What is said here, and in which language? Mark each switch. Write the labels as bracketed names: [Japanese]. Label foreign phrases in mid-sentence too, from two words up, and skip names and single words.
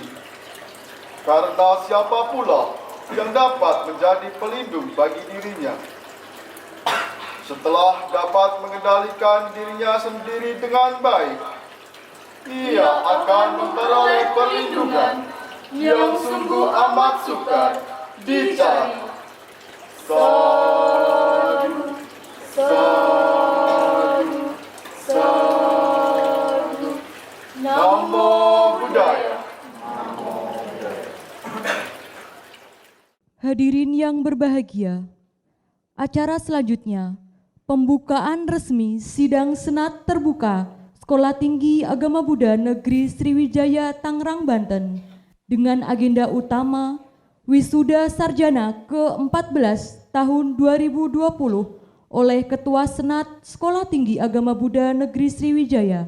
[Indonesian] Karena siapa pula yang dapat menjadi pelindung bagi dirinya? Setelah dapat mengendalikan dirinya sendiri dengan baik, ia akan memperoleh perlindungan yang sungguh amat sukar dicari. [Pali] Sadu, sadu, sadu. Namo Buddhaya. [Indonesian] Hadirin yang berbahagia, acara selanjutnya pembukaan resmi Sidang Senat Terbuka Sekolah Tinggi Agama Buddha Negeri Sriwijaya Tangerang, Banten dengan agenda utama Wisuda Sarjana ke-14 tahun 2020 oleh Ketua Senat Sekolah Tinggi Agama Buddha Negeri Sriwijaya.